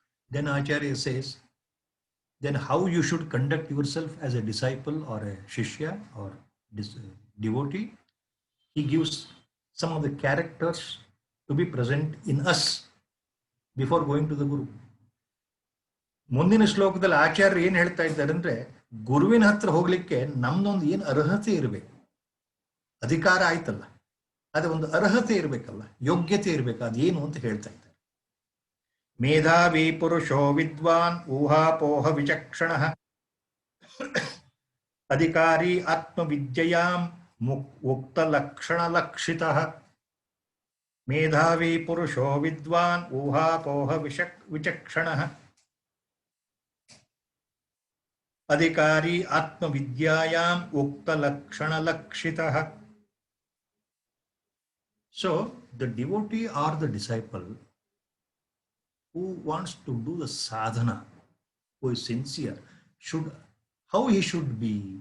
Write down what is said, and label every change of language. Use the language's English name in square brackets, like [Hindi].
[English] Then Acharya says, then how you should conduct yourself as a disciple or a shishya or devotee. He gives some of the characters to be present in us before going to the Guru. [Kannada] ಮುಂದಿನ ಶ್ಲೋಕದಲ್ಲಿ ಆಚಾರ್ಯ ಏನ್ ಹೇಳ್ತಾ ಇದ್ದಾರೆ ಅಂದ್ರೆ, ಗುರುವಿನ ಹತ್ರ ಹೋಗ್ಲಿಕ್ಕೆ ನಮ್ದೊಂದು ಏನು ಅರ್ಹತೆ ಇರಬೇಕು, ಅಧಿಕಾರ ಆಯ್ತಲ್ಲ. ಅದೇ ಒಂದು ಅರ್ಹತೆ ಇರಬೇಕಲ್ಲ, ಯೋಗ್ಯತೆ ಇರಬೇಕು. ಅದೇನು ಅಂತ ಹೇಳ್ತಾ ಇದ್ದಾರೆ. [Sanskrit] ಮೇಧಾವಿ ಪುರುಷೋ ವಿದ್ವಾನ್ ಊಹಾಪೋಹ ವಿಚಕ್ಷಣ ಅಧಿಕಾರಿ ಆತ್ಮವಿದ್ಯೆಯಾಂ ಉಕ್ತ ಲಕ್ಷಣ ಲಕ್ಷಿತಃ. ಮೇಧಾವಿ ಪುರುಷೋ ವಿದ್ವಾನ್ ಊಹಾಪೋಹ ವಿಚಕ್ಷಣಃ ಅಧಿಕಾರಿ ಆತ್ಮವಿದ್ಯಾಯಾಂ ಉಕ್ತ ಲಕ್ಷಣ ಲಕ್ಷಿತಃ. [English] So the devotee or the disciple who wants to do the sadhana, who is sincere, how he should be?